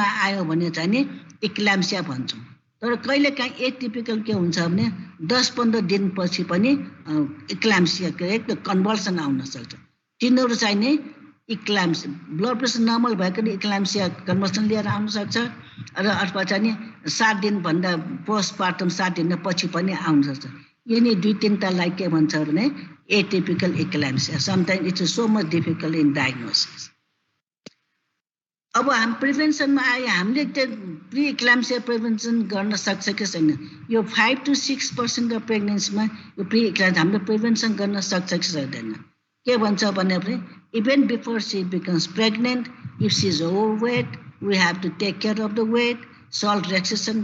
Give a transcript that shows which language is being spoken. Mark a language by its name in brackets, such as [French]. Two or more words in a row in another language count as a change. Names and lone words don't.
[Nepali] आयो भने चाहिँ नि इक्लाम्सिया भन्छौँ तर कहिले काहीँ एटिपिकल के हुन्छ भने 10-15 दिनपछि पनि इक्लाम्सिया त्यो कन्भल्सन आउन सक्छ तिनीहरू चाहिँ नि [English] eclampsia blood pressure normal [Nepali] भएको [English] eclampsia convulsion [Nepali] लिएर आउन सक्छ र अथवा चाहिँ नि 7 दिनभन्दा पोस्टपार्टम 7 दिन पछि पनि आउन सक्छ यिनी 2-3टालाई के भन्छ भने [English] atypical eclampsia. Sometimes it is so much difficult in diagnosis. [Nepali] अब हम प्रिभेन्सनमा आए हामीले [English] pre eclampsia prevention [Nepali] गर्न सक्छ कि छैन यो [English] 5 to 6% of pregnancyमा [Nepali] यो [English] pre eclampsia [Nepali] हामीले प्रिभेन्सन गर्न सक्छ कि सक्दैन के भन्छ भने [English] even before she becomes pregnant if she is overweight we have to take care of the weight salt restriction